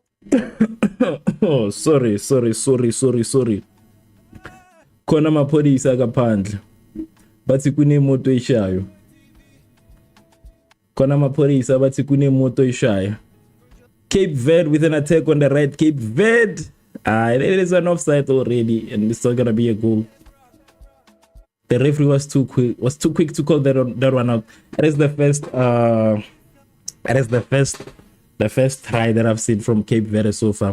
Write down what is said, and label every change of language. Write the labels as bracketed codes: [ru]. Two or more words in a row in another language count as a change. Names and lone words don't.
[en] Oh, sorry. [zu] Khona amapholisa kaphandle. Bathi kunemoto eshayo. Khona amapholisa bathi kunemoto eshayo. [en] Cape Verde with an attack on the right. Cape Verde. It is an offside already, and it's not gonna be a goal. The referee was too quick to call that one out. That is the first try that I've seen from Cape Verde so far.